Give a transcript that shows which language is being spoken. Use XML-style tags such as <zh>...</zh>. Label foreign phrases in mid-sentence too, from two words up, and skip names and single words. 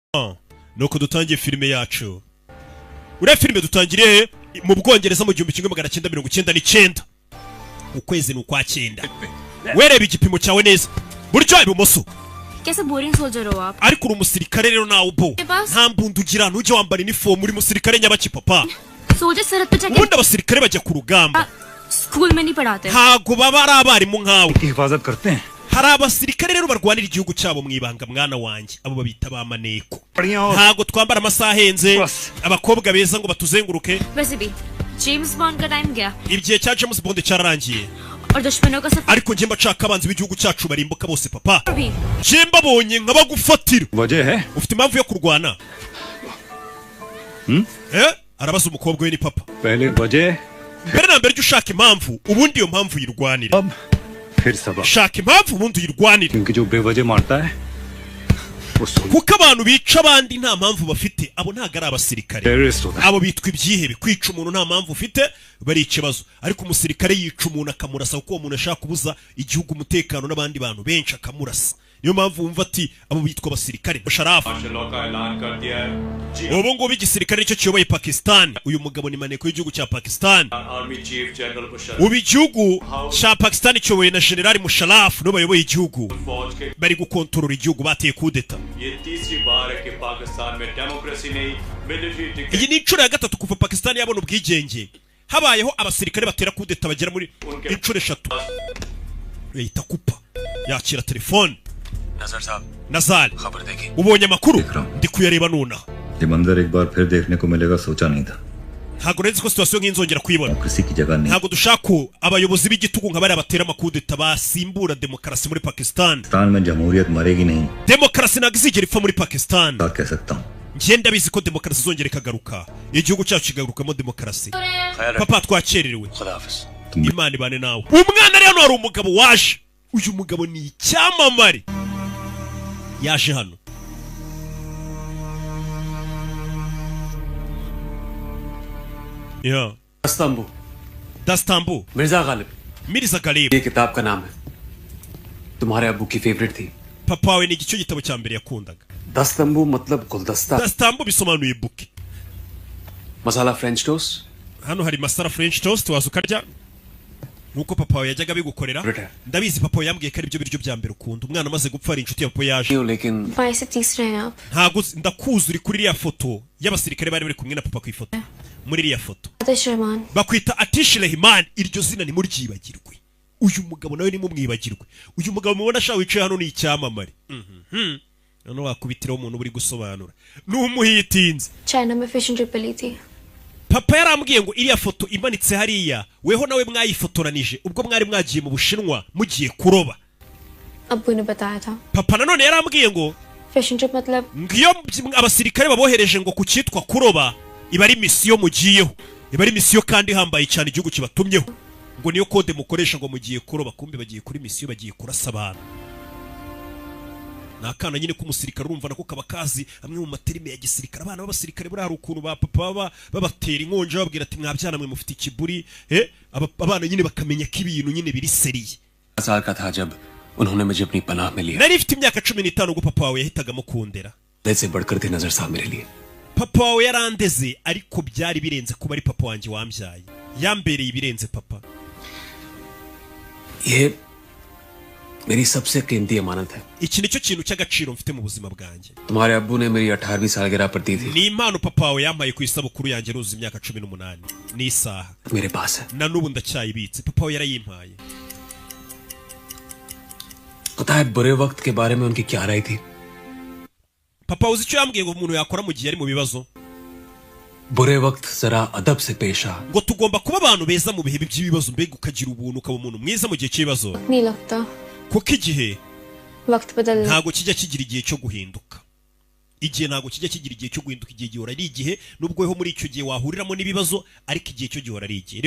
<rw>nuko dutangiye filime yacu. Uriya filime dutangiriye mu Bwongereza mu 1999 ukwezi n'ukwa 9. Wereba igipimo cyawe neza buryo ibumoso.</rw> <hi>कैसे</hi> <en>boring soldier</en> <hi>हो आप?</hi> <rw>Ariko uri umusirikare rero nawe ubo nta mbundu ugira ntujye wambara uniform uri musirikare nyabaki papa.</rw> <hi>सोल्जर सरहद पे जाके</hi> <rw>ubundi abasirikare bajya ku rugamba</rw> <hi>स्कूल में नहीं पढ़ाते</hi> <rw>ntago baba ari abarimu nkawe.</rw> <hi>हिफाजत करते हैं</hi> <rw>hari abasirikare rero barwanira igihugu cyabo mwibanga mwana wanjye abo babita ba maneko. Ntago twambara amasaha ahenze abakobwa beza ngo batuzenguruke.</rw> <hi>वैसे भी जेम्स बॉन्ड का टाइम गया</hi> <rw>Igihe cya James Bond cyararangiye.</rw> <hi>और दुश्मनों का सफर</hi> <rw>Ariko njye mbacaka abanzi b'igihugu cyacu barimbuka bose papa.</rw> <hi>भी</hi> <rw>Je mbabonye nkabagufatira.</rw> <hi>वजह है</hi> <rw>Ufite impamvu yo kurwana? Arabaza umukobwa we ni papa.</rw> <hi>पहले वजह</hi> <rw>Mbere na mbere ushaka impamvu ubundi iyo mpamvu yirwanira.</rw> <hi>अब फिर सबक</hi> <rw>Shaka impamvu ubundi yirwanira.</rw> <hi>क्योंकि जो बेवजह मारता है वो</hi> <rw>Kuko abantu bica abandi nta mpamvu bafite abo ntago ari abasirikare.</rw> <hi>टेररिस्ट होता है</hi> <rw>Abo bitwa ibyihebe kwica umuntu nta mpamvu ufite bari ikibazo. Ariko umusirikare yica umuntu akamurasa kuko uwo muntu ashaka kubuza igihugu umutekano n'abandi bantu benshi akamurasa. Niyo mpamvu wumva ati abo bitwa abasirikare. Sharafu ubu ngubu igisirikare nicyo kiyoboye Pakistan. Uyu mugabo ni maneko y'igihugu cya Pakistan. Ubu igihugu cya Pakistan kiyoboye na General Musharraf no bayoboye igihugu bari gukontorora igihugu bateye kudeta. Iyi ni inshuro ya gatatu kuva Pakistan yabona ubwigenge habayeho abasirikare batera kudeta bagera muri inshuro 3. Yita kupa yakira telefone.</rw> <hi>नजर साहब</hi> <rw>Nazal</rw> <hi>खबर देखिए</hi> <rw>ubonye amakuru ndi kuyareba nona.</rw> <hi>ये मंजर एक बार फिर देखने को मिलेगा सोचा नहीं था</hi> <rw>Ntago nzi ko situation nk'inzongera kuyibona.</rw> <hi>किसी की जगह नहीं</hi> <rw>Ntago dushaka abayobozi b'igitugu nka bari abatera amakudeta basimbura demokarasi muri Pakistan.</rw> <hi>पाकिस्तान में जमहूरियत मरेगी नहीं</hi> <rw>Demokarasi ntago izigera ipfa muri Pakistan.</rw> <hi>बात कह सकता हूँ</hi> <rw>Ngenda bizi ko demokarasi izongera ikagaruka. Igihugu cyacu kigarukamo demokarasi.</rw> <hi>खैर</hi> <rw>Papa twakererewe.</rw> <hi>खुदा हाफिज</hi> <rw>Imana ibane nawe. Umwana rero hari umugabo waje. Uyu mugabo ni icyamamare. Yaje hano. Yeah.</rw> <hi>दस्तंबू</hi> <rw>Dastambu.</rw> <hi>मिर्जा गालिब</hi> <rw>Mirza Galib.</rw> <hi>ये किताब का नाम है तुम्हारे अब्बू की फेवरेट थी</hi> <rw>Papa we ni igice gitabo cya mbere yakundaga.</rw> <hi>दस्तंबू मतलब गुलदस्ता</hi> <rw>Dastambu bisobanuye buki.</rw> <hi>मसाला</hi> <en>French toast</en> <rw>Hano hari masara</rw> <en>French toast</en> <rw>waza ukarya. Nuko papa we yajyaga bigukorera. Brother. Ndabizi papa we yambwiye ko ari byo biryo bya mbere ukunda. Umwana amaze gupfa ari inshuti ya papa yaje.</rw> <hi>लेकिन भाई से तीसरे हैं आप</hi> <rw>Ntago ndakuzuri kuri iriya foto y'abasirikare bari bari kumwe na papa ku ifoto. Muri iriya foto.</rw> <hi>आतिश रहमान</hi> <rw>Bakwita Atish Rehman iryo zina ni muryibagirwe. Uyu mugabo nawe ni mumwibagirwe. Uyu mugabo mubona sha wicaye hano ni icyamamare. None wakubitiraho umuntu uri gusobanura. N'umuhitinze.</rw> <hi>चाइना में</hi> <en>fish and trip</en> <hi>ली थी</hi> <rw>Papa yarambwiye ngo iriya foto imanitse hariya weho nawe mwayifotoranije ubwo mwari mwagiye mu Bushinwa mugiye kuroba.</rw> <hi>अब्बू ने बताया था</hi> <rw>Papa nanone yarambwiye ngo</rw> <en>fish and trip</en> <hi>मतलब</hi> <rw>ngiyo abasirikare babohereje ngo ku cyitwa kuroba iba ari misiyo mugiyeho. Iba ari misiyo kandi ihambaye cyane igihugu kibatumyeho. Ngo niyo kode mukoresha ngo mugiye kuroba kumbe bagiye kuri misiyo bagiye kurasa abantu. Nakana nyine ko umusirikare urumva nako kaba kazi amwe mu materime ya gisirikare. Abana b'abasirikare buri hari ukuntu ba papa babatera inkonje babwira ati mwabyana mwe mufite ikiburi abana nyine bakamenya ko ibintu nyine biri seriye.</rw> <hi>साल का था जब उन्होंने मुझे अपनी पनाह में लिया</hi> <rw>Nari mfite imyaka 15 ubwo papa wawe yahitagamo kundera.</rw> <hi>दिल से बढ़कर थे नजर साहब मेरे लिए</hi> <rw>Papa wawe yarandeze ariko byari birenze kuba ari papa wanjye wambyaye. Yambereye ibirenze papa.</rw> <hi>ये मेरी सबसे कीमती अमानत है</hi> <rw>Iki nicyo kintu cy'agaciro mfite mu buzima bwanjye.</rw> <hi>तुम्हारे अब्बू ने मेरी 18वीं सालगिरह पर दी थी</hi> <rw>Ni impano papa wawe yampaye ku isabukuru yanjye ruzi imyaka 18 n'isaha.</rw> <hi>मेरे पास है</hi> <rw>Na nubu ndacyayibitse. Papa wawe yarayimpaye.</rw> <hi>पता है बुरे वक्त के बारे में उनकी क्या राय थी</hi> <rw>Papa uzi icyo yambwiye ngo umuntu yakora mu gihe ari mu bibazo?</rw> <hi>बुरे वक्त जरा अदब से पेश आ</hi> <rw>Ngo tugomba kuba abantu beza mu bihe by'ibibazo mbega ukagira ubuntu ukaba umuntu mwiza mu gihe cy'ibibazo.</rw> <hi>नहीं लगता</hi> <rw>Kuko igihe</rw> <hi>वक्त बदलना</hi> <rw>ntago kijya kigira igihe cyo guhinduka. Igihe ntago kijya kigira igihe cyo guhinduka. Igihe gihora ari igihe nubwo weho muri icyo gihe wahuriramo n'ibibazo ariko igihe cyo gihora ari igihe.</rw>